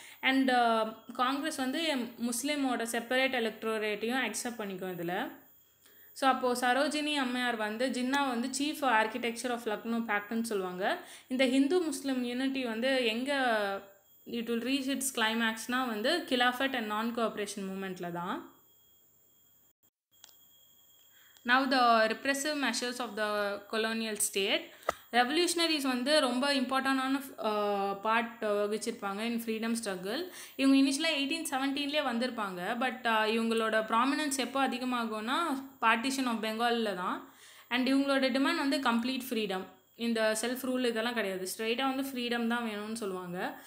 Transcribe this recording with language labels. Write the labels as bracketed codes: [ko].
[ta] And Congress வந்து முஸ்லீமோட separate எலக்ட்ரோரேட்டையும் accept பண்ணிக்கும் இதில். ஸோ அப்போது சரோஜினி அம்மையார் வந்து ஜின்னா வந்து சீஃப் ஆர்கிடெக்சர் ஆஃப் லக்னோ பேக்ட்னு சொல்லுவாங்க. இந்த ஹிந்து முஸ்லீம் யூனிட்டி வந்து எங்கே [en] it will reach its கிளைமேக்ஸ்னால் [ta] வந்து கிலாஃபட் அண்ட் நான் கோஆப்ரேஷன் மூமெண்ட்டில் தான். [en] Now the repressive measures of the colonial state. [ta] Revolutionaries வந்து ரொம்ப இம்பார்ட்டண்டான பார்ட் வகிச்சிருப்பாங்க இன் ஃப்ரீடம் ஸ்ட்ரகிள். இவங்க இனிஷியலாக 1817 வந்திருப்பாங்க. பட் இவங்களோட ப்ராமினன்ஸ் எப்போ அதிகமாகும்னா பார்ட்டிஷன் ஆஃப் பெங்காலில் தான். அண்ட் இவங்களோட டிமாண்ட் வந்து கம்ப்ளீட் ஃப்ரீடம், இந்த செல்ஃப் ரூல் இதெல்லாம் கிடையாது, ஸ்ட்ரெயிட்டாக வந்து ஃப்ரீடம் தான் வேணும்னு சொல்லுவாங்க.